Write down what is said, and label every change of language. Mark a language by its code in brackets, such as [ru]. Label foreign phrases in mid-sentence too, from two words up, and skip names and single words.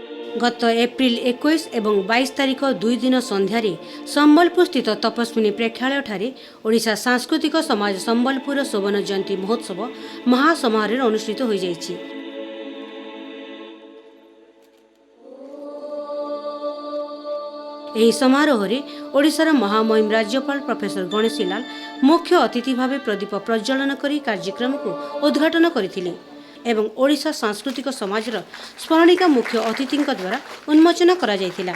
[or] ଗତ ଏପ୍ରିଲ 21 ଏବଂ 22 ତାରିଖ 2 ଦିନ ସନ୍ଧାର ସମ୍ବଲପୁର ସ୍ଥିତ ତପସ୍ୱିନୀ ପ୍ରେକ୍ଷାଳୟ ଠାରେ ଓଡ଼ିଶା ସାଂସ୍କୃତିକ ସମାଜ ସମ୍ବଲପୁର ସ୍ୱର୍ଣ୍ଣ ଜୟନ୍ତୀ ମହୋତ୍ସବ ମହାସମାରୋହ ଅନୁଷ୍ଠିତ ହୋଇ ଯାଇଛି। ଏହି ସମାରୋହରେ ଓଡ଼ିଶାର ମହାମହିମ ରାଜ୍ୟପାଳ ପ୍ରଫେସର ଗଣେଶୀ ଲାଲ ମୁଖ୍ୟ ଅତିଥି ଭାବେ ପ୍ରଦୀପ ପ୍ରଜ୍ୱଳନ କରି କାର୍ଯ୍ୟକ୍ରମକୁ ଉଦ୍ଘାଟନ କରିଥିଲେ ଏବଂ ଓଡ଼ିଶା ସାଂସ୍କୃତିକ ସମାଜର ସ୍ମରଣିକା ମୁଖ୍ୟ ଅତିଥିଙ୍କ ଦ୍ୱାରା ଉନ୍ମୋଚନ କରାଯାଇଥିଲା।